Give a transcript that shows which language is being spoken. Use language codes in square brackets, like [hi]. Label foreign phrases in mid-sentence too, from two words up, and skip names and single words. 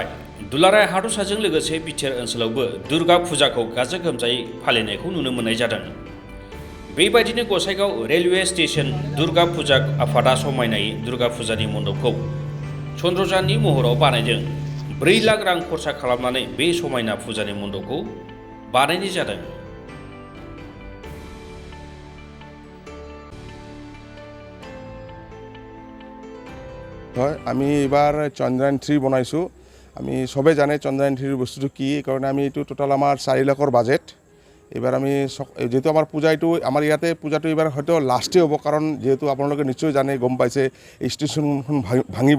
[brx] दुलाराय हादरसाजों लोगोसे बिटिआर ओनसोलावबो दुर्गा फुजाखौ गाजा गोमजायै फालिनायखौ नुनो मोननाय जादों। बेबायदिनो गसाइगाव [en] railway station [brx] दुर्गा फुजा आफादा समायनायै दुर्गा फुजानि मन्दपखौ चन्द्रजाननि महराव बानायदों। 4 लाख रां खरसा खालामनानै बे समायना फुजानि मन्दपखौ बानायनाय जादों। [as] হয়, আমি এবাৰ চন্দ্ৰায়ন 3 বনাইছোঁ। আমি সবে জানে চন্দ্ৰায়ন 3 বস্তুটো কি, কাৰণে আমি এইটো টোটাল আমাৰ 4 লাখৰ বাজেট। এবাৰ আমি যেহেতু আমাৰ পূজা এইটো আমাৰ ইয়াতে পূজাটো এবাৰ হয়তো লাষ্টেই হ'ব, কাৰণ যেহেতু আপোনালোকে নিশ্চয় জানে, গম পাইছে ষ্টেচনখন ভাঙিব।